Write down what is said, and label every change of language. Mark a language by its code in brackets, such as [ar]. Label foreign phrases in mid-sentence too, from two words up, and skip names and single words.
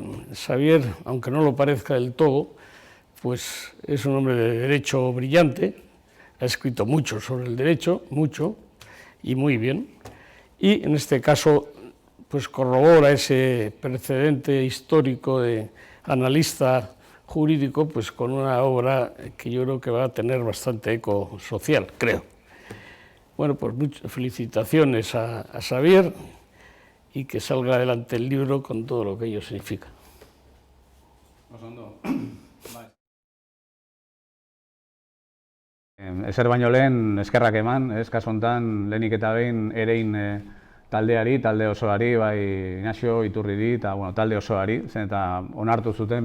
[es] Xavier, aunque no lo parezca del todo, pues es un hombre de derecho brillante, ha escrito mucho sobre el derecho, mucho y muy bien, y en este caso pues corrobora ese precedente histórico de analista jurídico, pues con una obra que yo creo que va a tener bastante eco social, creo. Bueno, pues muchas felicitaciones a Xavier y que salga adelante el libro con todo lo que ello significa. [eu] Ezer baino lehen eskerrak eman, kasu honetan lehenik eta behin erein taldeari, talde osoari, bai Inazio Iturriri eta talde osoari, zen eta onartu zuten